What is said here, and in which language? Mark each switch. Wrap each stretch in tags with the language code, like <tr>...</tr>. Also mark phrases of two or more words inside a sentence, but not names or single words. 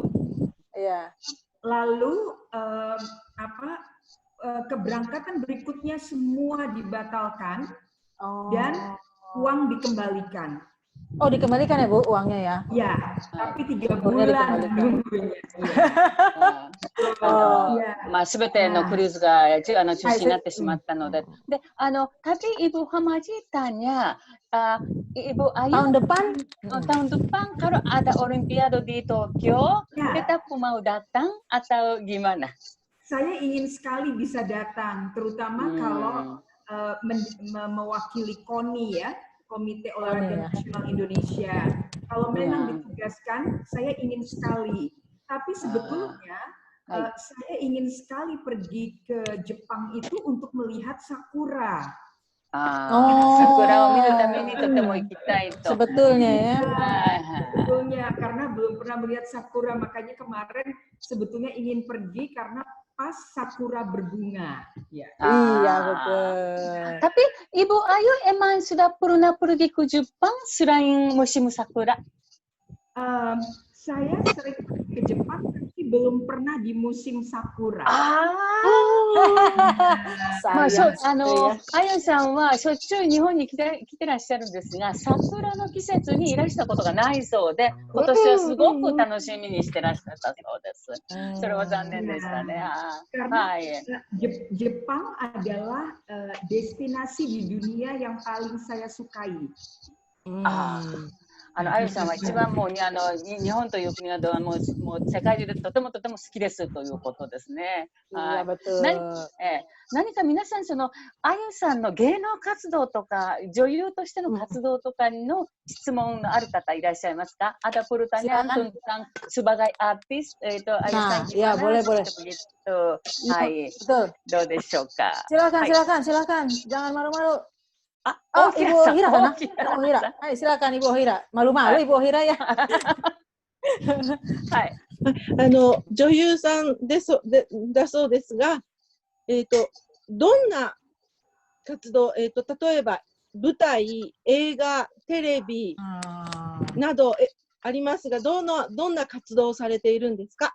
<id>Iya. Lalu keberangkatan berikutnya semua dibatalkan dan uang dikembalikan. Oh dikembalikan ya Bu uangnya ya? Ya, tapi 3 bulan nunggunya.</id> <ja>すべてのクルーズが中止になってしまったので、</ja> <id>で tapi Ibu Hamaji tanya, Ibu Ayu tahun depan kalau ada Olimpiade di Tokyo, tetap mau datang atau gimana? Saya ingin sekali bisa datang, terutama kalau mewakili KONI ya, Komite Olahraga Nasional Indonesia. Kalau memang ditugaskan, saya ingin sekali. Tapi sebetulnya saya ingin sekali pergi ke Jepang itu untuk melihat sakura.</id> <ja>Sakuraを見るためにとても行きたいと。</ja> <id>Sebetulnya ya. Sebetulnya karena belum pernah melihat sakura, makanya kemarin sebetulnya ingin pergi karena pas sakura berbunga. Ya. Iya betul. Tapi Ibu Ayu emang sudah pernah pergi ke Jepang selain musim sakura? Saya sering pergi ke Jepang tapi belum pernah di musim sakura.</id> <ja>まあ、そう、</ja> <id>Sayang.</id> <ja>あやさんはしょっちゅう日本に来てらっしゃるんですが、桜の季節にいらしたことがないそうで、今年はすごく楽しみにしてらっしゃったそうです。それは残念でしたね。</ja> <id>Karena</id> <ja>はい。</ja> <id>Jepang adalah destinasi di dunia yang paling saya sukai.</id> <ja>あゆさんは一番もう日本という国はもう世界中でとても好きですということですね。</ja> <id>Iya betul.</id> <ja>何か皆さんあゆさんの芸能活動とか女優としての活動とかの質問のある方いらっしゃいますか?</ja> <id>Ada pertanyaan tentang sebagai artis Ayu さん ya boleh. begitu. Hai. Betul.</id> <ja>どうでしょうか?</ja> <id>Silakan. Jangan malu-malu. Oh, Ibu Ohira kan? Ibu Ohira. Ayo silakan Ibu Ohira. Malu-malu Ibu Ohira ya.</id> <ja>はい。女優さんだそうですが、どんな活動、例えば舞台、映画、テレビなどありますが、どんな活動をされているんですか?</ja>